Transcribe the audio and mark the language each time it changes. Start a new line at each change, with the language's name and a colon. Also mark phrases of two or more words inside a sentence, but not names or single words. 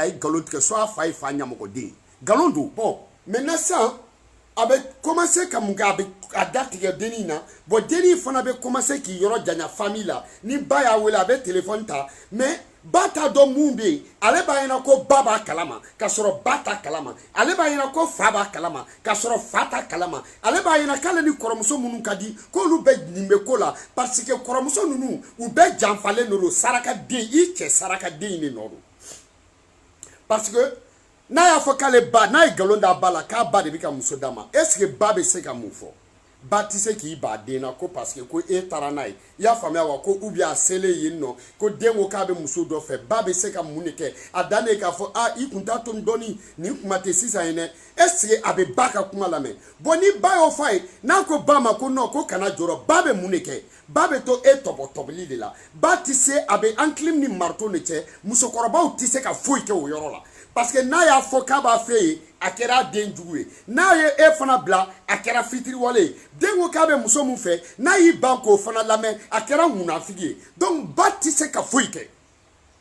Bambara: a ye nkalon tigɛ soit a fa ye fa ɲamɔgɔden nkalon don
French: bon maintenant
Bambara: sisan a bɛ commencer ka mun kɛ a bɛ a da tigɛ dennin na bon dennin fana bɛ commencer k'i yɔrɔ janya famille la ni ba y'a wele a bɛ téléphone ta mais ba t'a dɔn mun bɛ yen ale b'a ɲɛna ko ba b'a kalama k'a sɔrɔ ba t'a kalama ale b'a ɲɛna ko fa b'a kalama k'a sɔrɔ fa t'a kalama ale b'a ɲɛna k'ale ni kɔrɔmuso minnu ka di k'olu bɛ nin bɛ ko la
French: parce que
Bambara: kɔrɔmuso ninnu u bɛɛ janfalen de don sarakaden i cɛ sarakaden de nɔ don
French: parce que
Bambara: n'a y'a fɔ k'ale ba n'a ye nkalon d'a ba la k'a ba de bɛ ka muso d'a ma
French: est ce que
Bambara: ba bɛ se ka mun fɔ ba tɛ se k'i ba den na ko
French: parce que
Bambara: ko e taara n'a ye i y'a faamuya wa ko
French: ou bien
Bambara: a selen yen nɔ ko den ko k'a bɛ muso dɔ fɛ ba bɛ se ka mun de kɛ a dan de k'a fɔ i kun t'a to n dɔɔni nin kuma tɛ sisan ye dɛ
French: est ce que
Bambara: a bɛ ba ka kuma lamɛn bon ni ba y'o fɔ a ye n'a ko ba ma ko non ko kana jɔrɔ ba bɛ mun de kɛ ba bɛ to e tɔbɔtɔbili de la ba tɛ se a bɛ enclume ni marteau de cɛ musokɔrɔbaw tɛ se ka foyi kɛ o yɔrɔ la
French: parce que
Bambara: n'a y'a fɔ k'a b'a fɛ ye a kɛra den jugu ye n'a ye e fana bila a kɛra fitiriwale ye den ko k'a bɛ muso min fɛ n'a y'i ban k'o fana lamɛn a kɛra munafigi ye donc ba tɛ se ka foyi kɛ